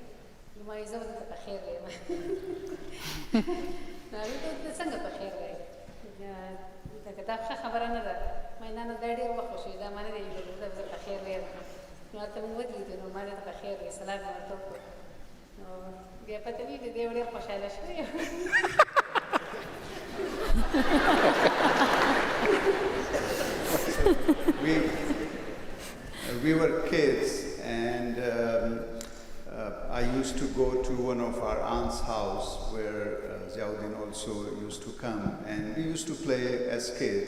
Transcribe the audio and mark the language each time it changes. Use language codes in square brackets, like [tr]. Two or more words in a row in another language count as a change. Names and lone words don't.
[ps] نو ما ویل زه به دلته په خیر یم. نو هغې ته وویل څنګه په خیر دی؟ دا ښه خبره نه ده. ما ویل نه دا ډېر وخت وشوي، دا ما نه دی لیدلی، زه په خیر یم. نو هلته موږ ودرېدو، نو ما ته په خیر دی، سلام مې ورته وکړو. نو بیا پته نه وي د دې ډېر خوشحاله شوی یم. [en] We were kids, and I used to go to one of our aunt's house where Ziauddin also used to come, and we used to play as kids.